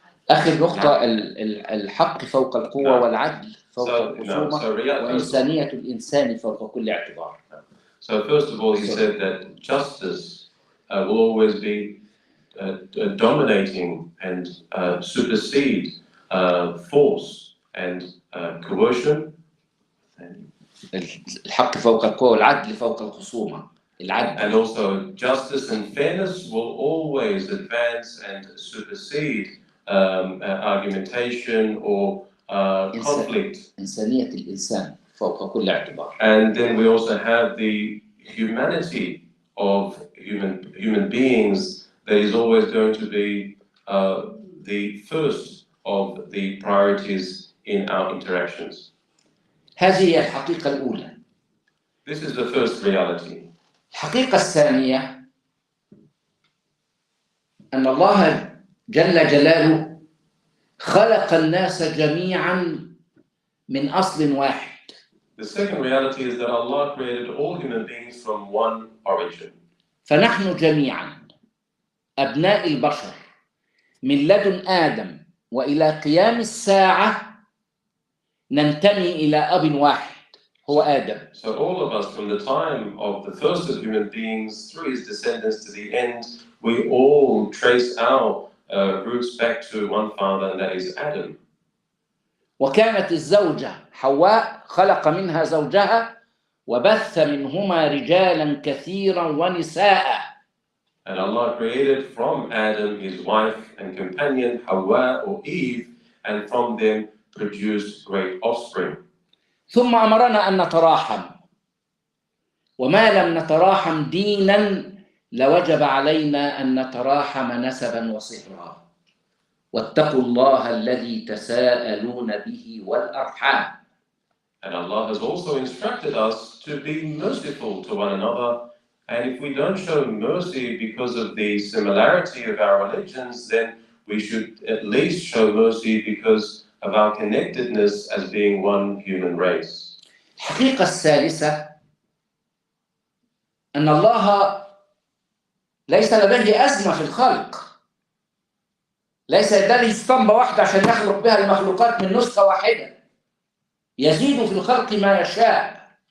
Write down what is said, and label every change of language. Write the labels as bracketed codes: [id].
[ar] آخر نقطة الحق فوق القوة والعدل فوق الخصومة وإنسانية الإنسان فوق كل اعتبار. [en] So first of all, he said that justice will always be dominating and supersede force and coercion. [ar] الحق فوق القوة والعدل فوق الخصومة. العدل. [en] And also justice and fairness will always advance and supersede argumentation or conflict. [ar] إنسانية الإنسان فوق كل اعتبار. [en] And then we also have the humanity of human beings that is always going to be the first of the priorities in our interactions. [ar] هذه هي الحقيقة الأولى. [en] This is the first reality. [ar] الحقيقة الثانية أن الله جل جلاله خلق الناس جميعاً من أصل واحد. [en] The second reality is that Allah created all human beings from one origin. [ar] فنحن جميعاً أبناء البشر من لدن آدم وإلى قيام الساعة ننتمي إلى أب واحد هو آدم. [en] So all of us from the time of the first of human beings through his descendants to the end, we all trace our roots back to one father, and that is Adam. [ar] وكانت الزوجة حواء خلق منها زوجها وبث منهما رجالا كثيرا ونساء. [en] And Allah created from Adam his wife and companion Hawa or Eve, and from them produced great offspring. [ar] ثم أمرنا أن نتراحم، وما لم نتراحم دينا لوجب علينا أن نتراحم نسبا وصهرا. واتقوا الله الذي تساءلون به والأرحام. [en] And Allah has also instructed us to be merciful to one another, and if we don't show mercy because of the similarity of our religions, then we should at least show mercy because of our connectedness as being one human race. [ar] الحقيقة الثالثة أن الله ليس لديه أزمة في الخلق، ليس لديه اسطمبة واحدة عشان يخلق بها المخلوقات من نسخة واحدة، يزيد في الخلق ما يشاء.